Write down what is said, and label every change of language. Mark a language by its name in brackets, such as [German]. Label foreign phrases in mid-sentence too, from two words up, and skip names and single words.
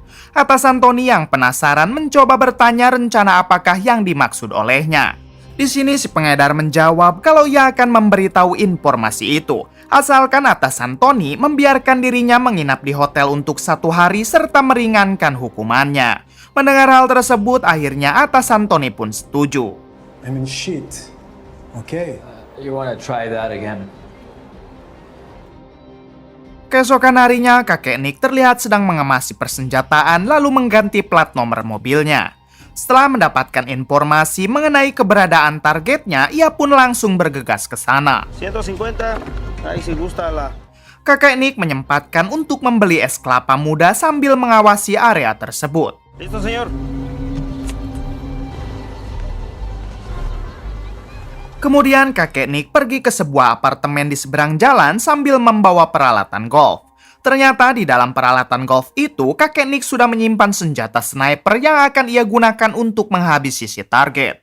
[Indonesian] Atasan Tony yang penasaran mencoba bertanya rencana apakah yang dimaksud olehnya. Di sini si pengedar menjawab kalau ia akan memberitahu informasi itu. Asalkan atasan Tony membiarkan dirinya menginap di hotel untuk 1 hari serta meringankan hukumannya. Mendengar hal tersebut, akhirnya atasan Tony pun setuju. [English] I mean, shit. Okay. You want to try that again? [Indonesian] Keesokan harinya, kakek Nick terlihat sedang mengemasi persenjataan lalu mengganti plat nomor mobilnya. Setelah mendapatkan informasi mengenai keberadaan targetnya, ia pun langsung bergegas ke sana. [Spanish] 150, ahí si gusta la... [Indonesian] Kakek Nick menyempatkan untuk membeli es kelapa muda sambil mengawasi area tersebut. [Spanish] Listo, señor. [Indonesian] Kemudian kakek Nick pergi ke sebuah apartemen di seberang jalan sambil membawa peralatan golf. Ternyata di dalam peralatan golf itu, kakek Nick sudah menyimpan senjata sniper yang akan ia gunakan untuk menghabisi si target.